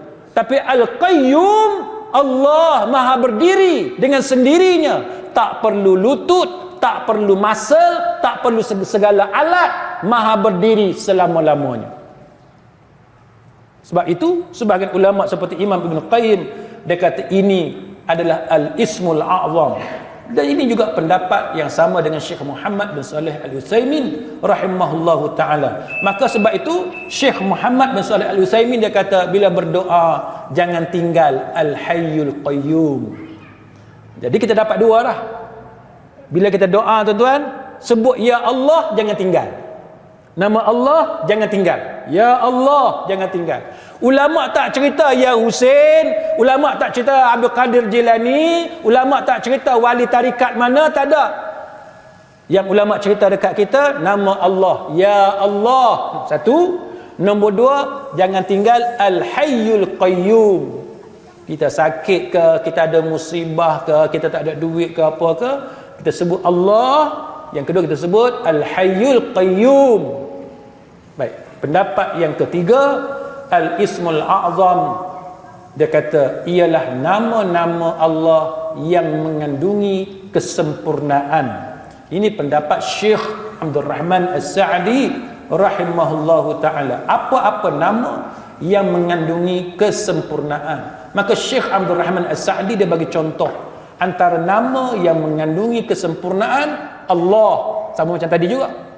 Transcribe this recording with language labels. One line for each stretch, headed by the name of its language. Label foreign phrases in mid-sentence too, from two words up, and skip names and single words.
Malay: Tapi Al-Qayyum, Allah maha berdiri dengan sendirinya, tak perlu lutut, tak perlu muscle, tak perlu segala alat, maha berdiri selama-lamanya. Sebab itu sebahagian ulama seperti Imam Ibn Qayyim, dia kata ini adalah
Arabic: الاسم الأعظم.
Malay: Dan ini juga pendapat yang sama dengan Syekh Muhammad bin Salih Al-Utsaimin
Arabic: رحمه الله تعالى.
Malay: Maka sebab itu Syekh Muhammad bin Salih Al-Utsaimin dia kata bila berdoa jangan tinggal
Arabic: الحي القيوم.
Malay: Jadi kita dapat dua dah. Bila kita doa tuan-tuan, sebut Ya Allah, jangan tinggal. Nama Allah jangan tinggal. Ya Allah jangan tinggal. Ulama tak cerita Ya Husain, ulama tak cerita Abdul Qadir Jilani, ulama tak cerita wali tarikat mana, tak ada. Yang ulama cerita dekat kita nama Allah, Ya Allah. Satu. Nombor dua, jangan tinggal
Arabic: الحي القيوم.
Malay: Kita sakit ke, kita ada musibah ke, kita tak ada duit ke apa ke, kita sebut Allah. Yang kedua kita sebut
Arabic: الحي القيوم.
Malay: Baik, pendapat yang ketiga,
Arabic: الاسم الأعظم,
Malay: dia kata ialah nama-nama Allah yang mengandungi kesempurnaan. Ini pendapat Syekh Abdul Rahman As-Sa'di
Arabic: رحمه الله تعالى.
Malay: Apa-apa nama yang mengandungi kesempurnaan, maka Syekh Abdul Rahman As-Sa'di dia bagi contoh antara nama yang mengandungi kesempurnaan Allah, sama macam tadi juga.